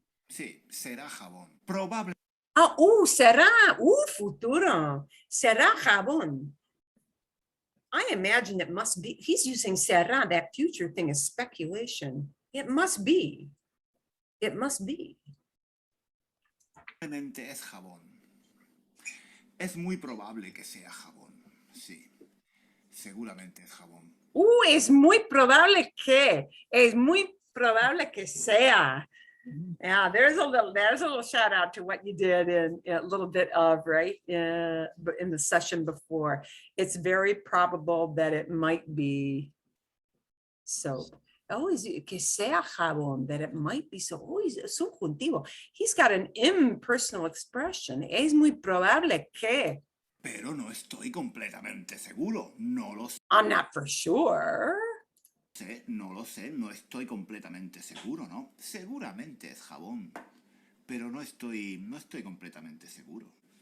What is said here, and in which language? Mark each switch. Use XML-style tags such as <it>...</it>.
<es>Sí, será jabón. Probable. Será, futuro. Será jabón.</es> <en>I imagine it must be. He's using será. That future thing is speculation. It must be. It must be.</en> <es>Probablemente es jabón. Es muy probable que sea jabón. Sí, seguramente es jabón. Es muy probable que. Es muy probable que sea.</es> <en>Yeah, there's a little shout out to what you did in a little bit of, right, in the session before. It's very probable that it might be soap. Is it</en> <es>que sea jabón,</es> <en>that it might be soap.</en> <es>Es subjuntivo.</es> <en>He's got an impersonal expression.</en> <es>Es muy probable que. Pero no estoy completamente seguro. No lo sé.</es> <en>I'm not for sure.</en> <es>No lo sé, no estoy completamente seguro, ¿no? Seguramente es jabón, pero no estoy completamente seguro.</es>